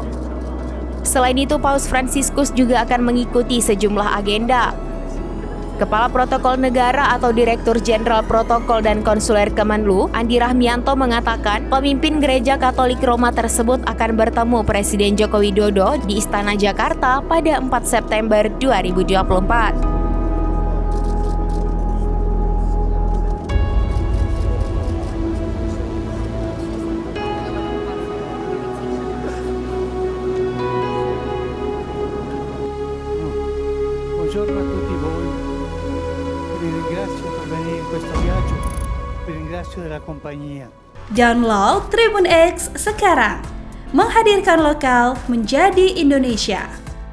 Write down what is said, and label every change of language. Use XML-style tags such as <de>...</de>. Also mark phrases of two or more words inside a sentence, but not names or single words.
<id>Selain itu, Paus Fransiskus juga akan mengikuti sejumlah agenda. Kepala Protokol Negara atau Direktur Jenderal Protokol dan Konsuler Kemenlu, Andi Rahmianto mengatakan pemimpin Gereja Katolik Roma tersebut akan bertemu Presiden Joko Widodo di Istana Jakarta pada 4 September 2024.</id> <it>Buongiorno a tutti voi, vi ringrazio per venire in questo viaggio, vi ringrazio della compagnia.</it> <id>Download Tribun X sekarang, menghadirkan lokal menjadi Indonesia.</id>